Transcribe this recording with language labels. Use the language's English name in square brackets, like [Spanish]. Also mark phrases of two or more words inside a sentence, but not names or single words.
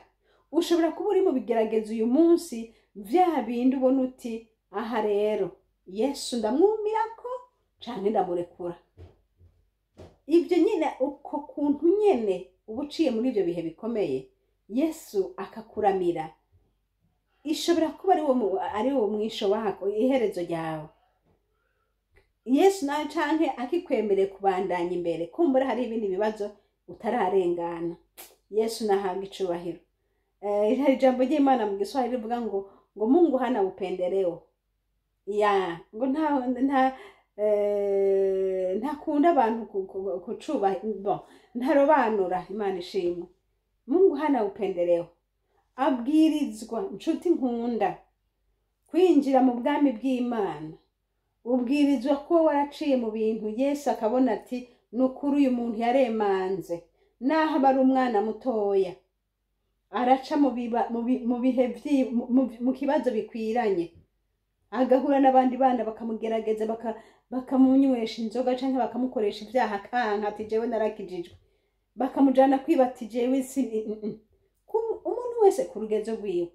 [Rundi] Ushobora kuba uri mu bigeragezo uyu munsi vya bindi ubona uti aha rero Yesu ndamwumirako canke ndamurekura. Ibyo nyine uko kuntu nyene ubuciye muri ibyo bihe bikomeye Yesu akakuramira. Ishobora kuba ari wo [Swahili] mwisho wako, [Rundi] iherezo ryawe. Yesu nawe canke akikwemereye kubandanya imbere kumbura hari ibindi bibazo utararengana. Yesu nahanga icubahiro. Hari ijambo ry'Imana mu Giswahili rivuga ngo [Swahili] Mungu hana upendeleo. [Rundi] Ngo ntakunda abantu kucubahiro, ntarobanura. Imana ishimwe. [Swahili] Mungu hana upendeleo. [Rundi] Abwirizwa nshuti nkunda kwinjira mu bwami bw'Imana. Ubwirizwa ko waraciye mu bintu Yesu akabona ati nukuri uyu muntu yaremanze, naho bari umwana mutoya araca mu bihe mu kibazo bikwiranye, agahura n'abandi bana bakamugerageza bakamunywesha inzoga canke bakamukoresha ibyaha kanka ati jewe narakijijwe, bakamujana kwibati jewe umuntu wese ku rugezo rwiwe.